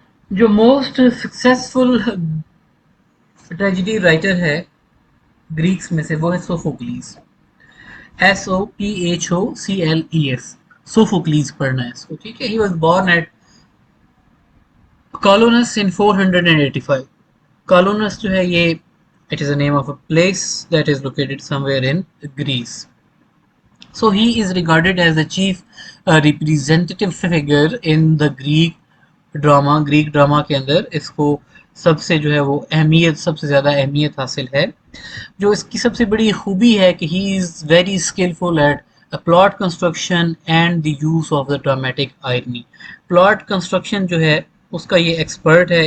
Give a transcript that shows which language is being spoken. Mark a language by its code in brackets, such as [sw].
[ur] جو [en] most successful tragedy writer [ur] ہے Greeks میں سے وہ ہے سوفوکلیز. SOPHOCLES. سوفوکلیز پڑھنا ہے اس کو. ٹھیک ہے. [en] He was born at Colonus in 485. Colonus [ur] جو ہے یہ [en] it is a name of a place that is located somewhere in Greece. So he is regarded as the chief representative figure in the Greek drama. [ur] Greek drama کے اندر اس کو سب سے جو ہے وہ اہمیت، سب سے زیادہ اہمیت حاصل ہے. جو اس کی سب سے بڑی خوبی ہے کہ [en] He is very skilful at plot construction and the use of the dramatic irony. [ur] Plot construction جو ہے اس کا یہ ایکسپرٹ ہے.